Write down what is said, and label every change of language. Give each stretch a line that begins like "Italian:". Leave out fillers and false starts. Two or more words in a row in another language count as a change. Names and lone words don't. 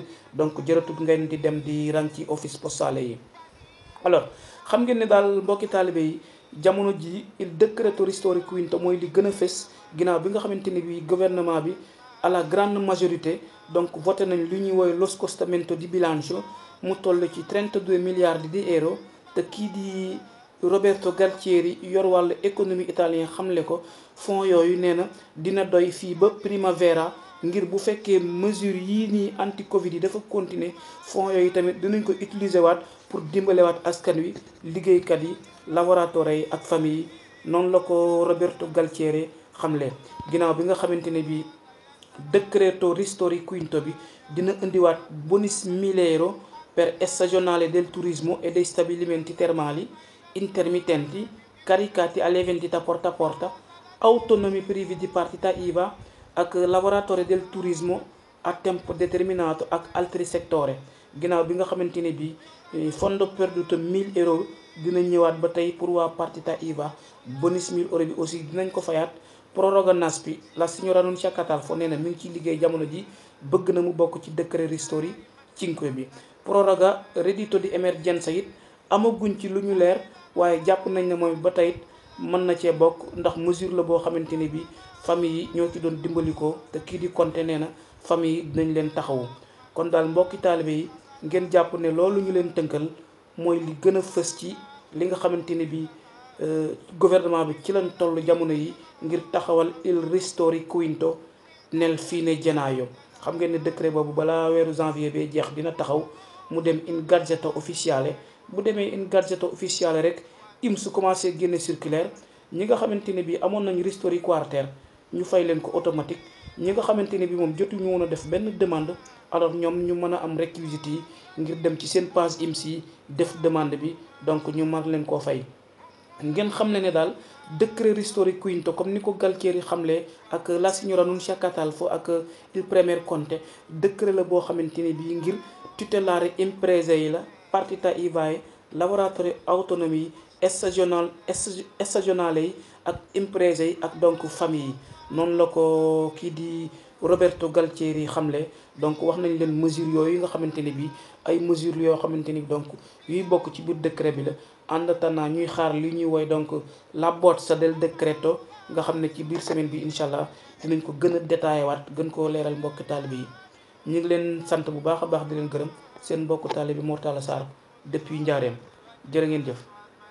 Wolof: donc jërëtut ngeen di dem di rang ci
French: office postale
Wolof: yi. alors xam ngeen ne daal mbokki taalibe yi jamono ji
Italian: il decreto ristori quinto
Wolof: mooy li gën a fës ginnaaw bi nga xamante ni bi gouvernement bi
French: à la grande majorité
Wolof: donc voté nañ li ñuy woowe
Italian: lo scostamento di bilancio
Wolof: mu toll ci 32 milliards di euro. te kii di Roberto Galtieri yor wàllu
French: économie italien
Wolof: xamle ko fonds yooyu nee na dina doy fii ba primavera ngir bu fekkee mesure yii nii anti Covid yi dafa continuer fonds yooyu tamit dinañ ko utiliser waat pour dimbalewaat askan wi liggéeykat yi laboratoire yi ak famille yi. noonu la ko Roberto Galtieri xamle ginnaaw bi nga xamante ne bi
Italian: decreto ristori quinto
Wolof: bi dina indiwaat bonus 1000 euro
Italian: per stagionale del turismo e dei stabilimenti termali intermittenti caricati alle vendite porta a porta, autonomi privi di partita IVA
Wolof: ak
Italian: lavoratori del turismo a tempo determinato
Wolof: ak
Italian: altri settori.
Wolof: ginnaaw bi nga xamante ne bi
Italian: fondo perduto
Wolof: 1000 euro dina ñëwaat ba tey pour waa
Italian: partita IVA.
Wolof: bonus 1000 euro bi aussi dinañ ko fayaat. proroga NASPI
Italian: la signora
Wolof: Nunzia Catalfo nee na mi ngi ciy liggéey jamono ji bëgg na mu bokk ci décret ristori 5 bi.
Italian: proroga reddito di emergenza
Wolof: it amaguñ ci lu ñu leer waaye jàpp nañ ne moom ba tey mën na cee bokk ndax mesure la boo xamante ne bi famille yi ñoo ci doon dimbalikoo te kii di Conte nee na famille yi dinañ leen taxawu. kon daal mbokki taalibe yi ngeen jàpp ne loolu ñu leen tënkal mooy li gën a fës ci li nga xamante ne bi gouvernement bi ci lañ toll jamono yi ngir taxawal
Italian: il ristori quinto nel fine gennaio.
Wolof: xam ngeen ne décret boobu balaa weeru janvier bee jeex dina taxaw mu dem
Italian: in gazzetta ufficiale.
Wolof: bu demee
Italian: in gazzetta ufficiale
Wolof: rek IMSS commencé génne circulaire ñi nga xamante ne bii amoon nañ ristori quartaire ñu fay leen ko automatique ñi nga xamante ne bi moom jotuñu woon a def benn demande alors ñoom ñu mën a am réquisites yi ngir dem ci seen page IMSS yi def demande bi donc ñu mar leen koo fay. ngeen xam ne daal décret Ristori Quinto comme ni ko Galtieri xamle ak
Italian: la signora
Wolof: Nunzia Catalfo ak
Italian: il premier
Wolof: Conte décret la boo xamante ne bii ngir tutelare imprese yi
Italian: la partita IVA
Wolof: yi
Italian: lavoratori autonomi
Wolof: yi stagionale yi ak imprese yi ak donc famille yi noonu la ko kii di Roberto Galtieri xamle. donc wax nañ leen mesures yooyu nga xamante ne bii ay mesures yoo xamante ni donc yuy bokk ci biir décret bi la
French: en attendant
Wolof: ñuy xaar li ñuy woy donc
Italian: la bozza del decreto
Wolof: nga xam ne ci biir semaine bi
Arabic: incha allah
Wolof: dinañ ko gën a détaillé waat gën koo leeral mbokk taalibe yi. ñu ngi leen sant bu baax a baax di leen gërëm seen mbokk taalibe bi Mor Talla Sarr depuis Njaareem jërë ngeen jëf.